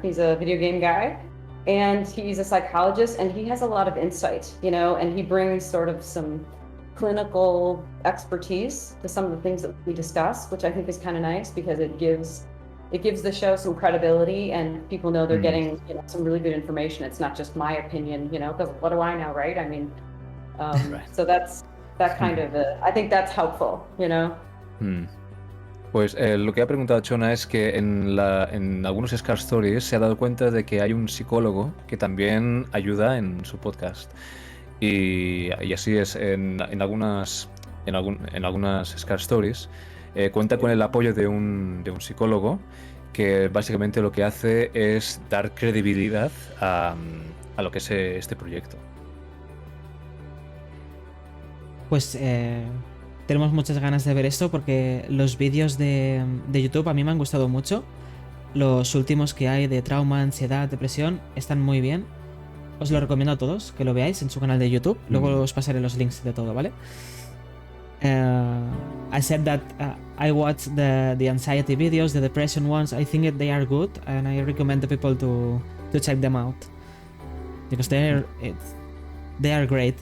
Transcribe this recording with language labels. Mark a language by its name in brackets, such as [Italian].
[English] He's a video game guy and he's a psychologist and he has a lot of insight, and he brings sort of some clinical expertise to some of the things that we discuss, which I think is kind of nice because it gives the show some credibility and people know they're getting some really good information. It's not just my opinion, because what do I know, right? I mean, Right. So that's that kind of I think that's helpful, [Spanish] Pues lo que ha preguntado Chona es que en algunos Scar Stories se ha dado cuenta de que hay un psicólogo que también ayuda en su podcast. Y así es, en algunas Scar Stories cuenta con el apoyo de un psicólogo que básicamente lo que hace es dar credibilidad a lo que es este proyecto. Pues tenemos muchas ganas de ver esto porque los vídeos de YouTube a mí me han gustado mucho. Los últimos que hay de trauma, ansiedad, depresión están muy bien. Os lo recomiendo a todos que lo veáis en su canal de YouTube. Luego os pasaré los links de todo, ¿vale? [English] I said that I watched the anxiety videos, the depression ones. I think they are good, and I recommend the people to check them out because they are great.